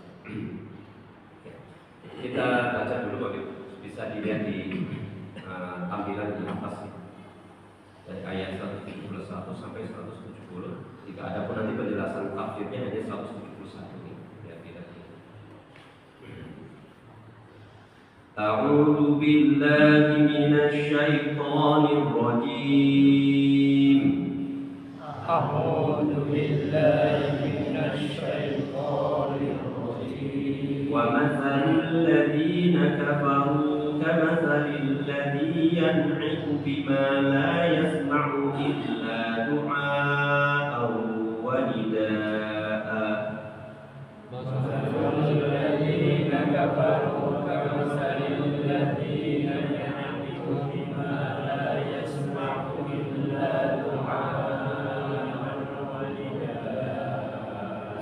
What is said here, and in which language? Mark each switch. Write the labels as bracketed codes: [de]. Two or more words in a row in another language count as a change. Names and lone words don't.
[id] Kita baca dulu, bisa dilihat di tampilan di atas dari ayat 171 sampai 170. Jika ada pun nanti penjelasan tafsirnya hanya 171 ini. Ya, tidak. [ar] أعوذ بالله من الشيطان الرجيم. أعوذ بالله من الشيطان الرجيم. ومثل الذين كفروا كمثل الذي ينعق بما لا يسمع إلا دعاء ونداء مثل الذين كفروا كمثل الذين ينعقون بما لا يسمع إلا دعاء ونداء